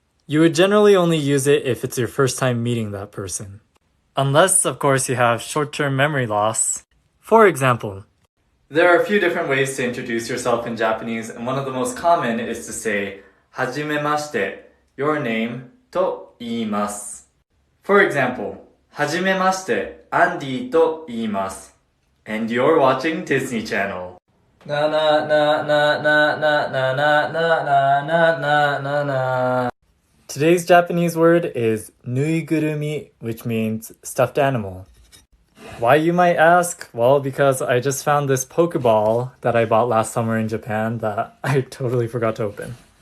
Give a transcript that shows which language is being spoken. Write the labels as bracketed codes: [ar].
[en] You would generally only use it if it's your first time meeting that person. Unless, of course, you have short-term memory loss. For example, there are a few different ways to introduce yourself in Japanese, and one of the most common is to say, [ja] はじめまして, [en] your name, [ja] と言います. [en] For example, [ja] はじめまして、アンディと言います. [en] And you're watching Disney Channel. Na na na na na na na na na na na na na. Today's Japanese word is nuigurumi, which means stuffed animal. Why, you might ask? Well, because I just found this Pokeball that I bought last summer in Japan that I totally forgot to open.